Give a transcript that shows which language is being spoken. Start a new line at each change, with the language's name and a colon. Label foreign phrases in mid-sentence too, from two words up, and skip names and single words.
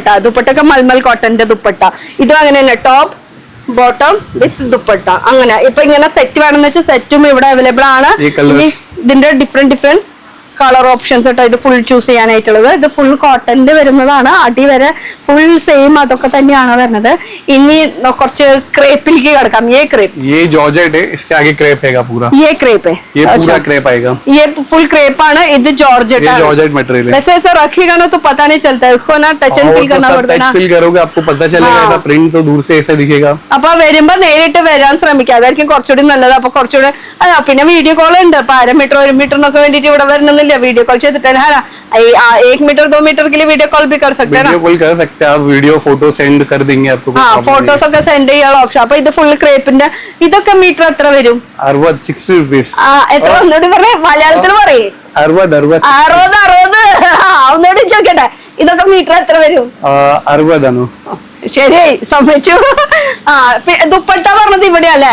Malayalam: ദുപ്പട്ടൊക്കെ മൽമൽ കോട്ടന്റെ ദുപ്പട്ട. ഇതും അങ്ങനെ തന്നെ ടോപ്പ് ബോട്ടം വിത്ത് ദുപ്പട്ട. അങ്ങനെ ഇപ്പൊ ഇങ്ങനെ സെറ്റ് വേണമെന്ന് വെച്ചാൽ സെറ്റും ഇവിടെ അവൈലബിൾ ആണ്. ഇതിന്റെ ഡിഫറെന്റ് കളർ ഓപ്ഷൻസ് കേട്ടോ. ഇത് ഫുൾ ചൂസ് ചെയ്യാനായിട്ടുള്ളത്. ഇത് ഫുൾ കോട്ടന്റെ വരുന്നതാണ്. അടി വരെ ഫുൾ സെയിം അതൊക്കെ തന്നെയാണ് വരുന്നത്. ഇനി കുറച്ച് ക്രേപ്പിലേക്ക് കിടക്കാം.
Hindi: ये क्रेप, ये जॉर्जेट है, इसके आगे क्रेप है पूरा. ये क्रेप है, ये पूरा क्रेप आएगा. ये फुल क्रेप
Malayalam: ആണ്. ഇത് ജോർജറ്റ് ആണ്.
Hindi: जॉर्जेट मटेरियल है. वैसे ऐसा रखेगा ना तो पता नहीं चलता है. उसको ना टच एंड फील करना पड़ता है ना. टच फील करोगे आपको पता चलेगा. ऐसा प्रिंट तो दूर से ऐसा दिखेगा.
Malayalam: അപ്പൊ വരുമ്പോ നേരിട്ട് വരാൻ ശ്രമിക്കുക. അതായിരിക്കും കുറച്ചുകൂടി നല്ലത്. അപ്പൊ കുറച്ചുകൂടി പിന്നെ വീഡിയോ കോൾ ഉണ്ട്. ഇപ്പൊ 1/2 മീറ്റർ 1 മീറ്ററിനൊക്കെ വേണ്ടിട്ട് ഇവിടെ വരണമെന്നില്ല.
Hindi: वीडियो कॉल ചെയ്തിട്ട് 1 मीटर 2 मीटर के लिए वीडियो कॉल भी कर सकते हैं ना. वीडियो कॉल कर सकते हैं आप. वीडियो फोटो सेंड कर देंगे आपको.
Malayalam: हाँ, फोटोस ഒക്കെ സെൻഡ് ചെയ്യാനുള്ള ഓപ്ഷൻ. അപ്പൊ ഇത് ഫുൾ ക്രേപ്പിന്റെ. ഇതൊക്കെ മീറ്റർ എത്ര വരും?
English: 60 rupees.
Malayalam: എത്ര ഒന്നുകൂടി പറയേ, മലയാളത്തിൽ പറയേ. 60. ഒന്നുകൂടി ചോദിക്കട്ടെ, ഇതൊക്കെ മീറ്റർ എത്ര വരും? 60 ആണ്. ശരിയായി, സമ്മതിച്ചു. ദുപ്പട്ട പറഞ്ഞത് ഇവിടെ അല്ലേ?